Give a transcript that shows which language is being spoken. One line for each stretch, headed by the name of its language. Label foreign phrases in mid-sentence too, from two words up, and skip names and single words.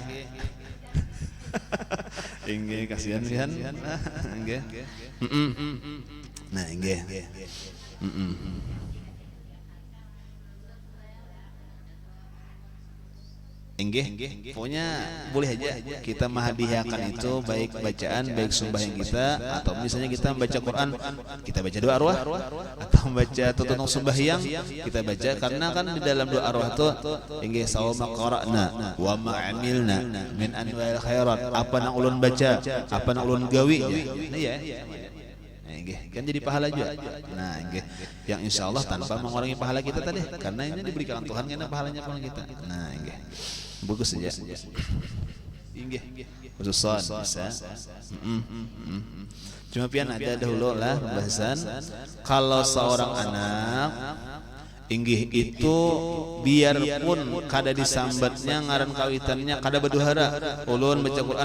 Banjar: inggih kasihan inggih nah inggih inggih pokoknya boleh aja kita menghadiahkan itu baik bacaan baik sembahyang kita atau misalnya kita membaca Quran kita baca doa arwah atau membaca tuntunan sembahyang kita baca karena kan di dalam doa arwah itu inggih
Arabic: ثم ما قرأنا و ما عملنا من أنواع الخيرات
Banjar: apa nang ulun baca apa nang ulun gawi ya kan jadi pahala juga. Nah, yang
Arabic: إن شاء الله
Banjar: tanpa mengurangi pahala kita tadi, karena ini diberikan Tuhan karena pahalanya pun kita. Nah, bagus saja. Khususan bisa. Cuma pian ada dahulu lah pembahasan kalau seorang anak inggih itu biarpun kada disambatnya ngaran kawitannya kada beduhara ulun baca Quran